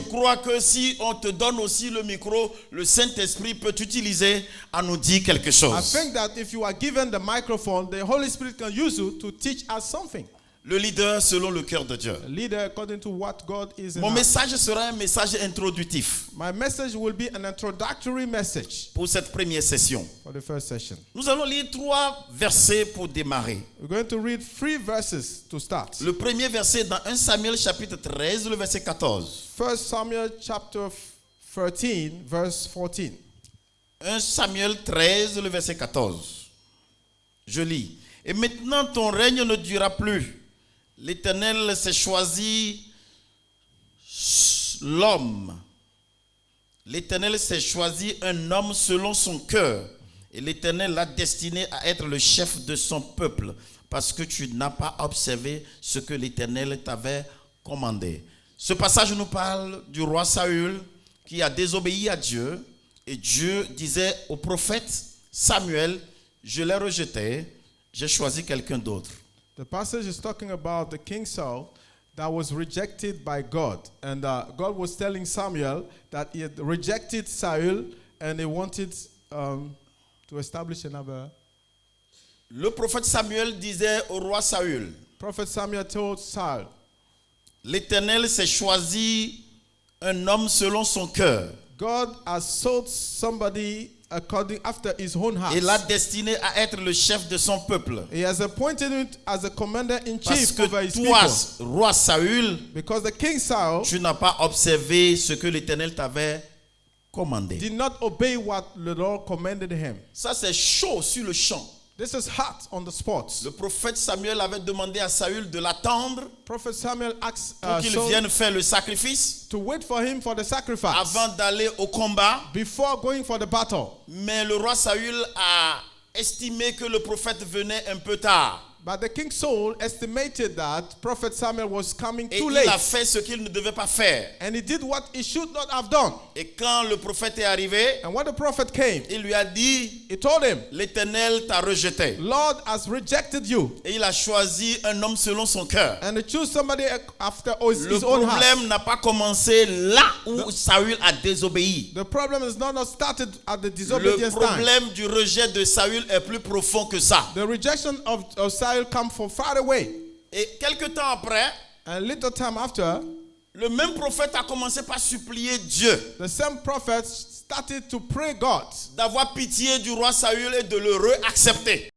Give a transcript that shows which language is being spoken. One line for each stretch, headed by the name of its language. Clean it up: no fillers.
French: crois que si on te donne aussi le micro, le Saint-Esprit peut t'utiliser à nous dire quelque
English: I
French: chose.
English: think that if you are given the microphone, the Holy Spirit can use you to teach us something.
French: Le leader selon le cœur de Dieu.
English: A leader according to what God is in
French: Mon
English: us.
French: message sera un message introductif
English: My message will be an introductory message
French: pour cette première session.
English: for the first session.
French: Nous allons lire 3 versets pour démarrer.
English: We're going to read 3 verses to start.
French: Le premier verset dans 1 Samuel chapitre 13, le verset 14.
English: 1 Samuel chapter 13, verse 14.
French: 1 Samuel 13, le verset 14. Je lis. Et maintenant ton règne ne durera plus. L'Éternel s'est choisi l'homme. L'Éternel s'est choisi un homme selon son cœur. Et l'Éternel l'a destiné à être le chef de son peuple. Parce que tu n'as pas observé ce que l'Éternel t'avait commandé. Ce passage nous parle du roi Saül qui a désobéi à Dieu. Et Dieu disait au prophète Samuel, je l'ai rejeté, j'ai choisi quelqu'un d'autre.
English: The passage is talking about the King Saul that was rejected by God. And God was telling Samuel that he had rejected Saul and he wanted to establish another.
French: Le prophète Samuel disait au roi Saül,
English: Prophet Samuel told Saul,
French: l'Éternel s'est choisi un homme selon son cœur
English: God has sought somebody according after his own heart.
French: et l'a destiné à être le chef de son peuple.
English: He has appointed him as a commander in
French: Parce
English: chief
French: que
English: over his
French: toi,
English: people.
French: roi Saül,
English: Because the king Saul
French: tu n'as pas observé ce que l'Éternel t'avait commandé.
English: did not obey what the Lord commanded him.
French: Ça, c'est chaud sur le champ.
English: This is hot on the spot.
French: Le prophète Samuel avait demandé à Saül de l'attendre
English: Prophet Samuel asked
French: pour qu'il
English: Saul
French: vienne faire le sacrifice
English: to wait for him for the sacrifice
French: avant d'aller au combat.
English: before going for the battle.
French: Mais le roi Saül a estimé que le prophète venait un peu tard.
English: But the king Saul estimated that Prophet Samuel was coming
French: Et
English: too
French: il
English: late.
French: a fait ce qu'il ne devait pas faire.
English: And he did what he should not have done.
French: Et quand le prophète est arrivé,
English: And when the prophet came,
French: il lui a dit,
English: he told him,
French: l'Éternel t'a rejeté.
English: Lord has rejected you.
French: Et il a choisi un homme selon son cœur.
English: And he chose somebody after
French: Le
English: his own heart.
French: problème n'a pas commencé là où Saül a désobéi.
English: The problem is not started at the
French: Le
English: disobedience time.
French: problème du rejet de Saül est plus profond que ça.
English: The rejection of Saul come from far away.
French: Et quelque temps après,
English: And little time after,
French: le même prophète a commencé par supplier Dieu
English: the same prophet started to pray God
French: d'avoir pitié du roi Saül et de le réaccepter.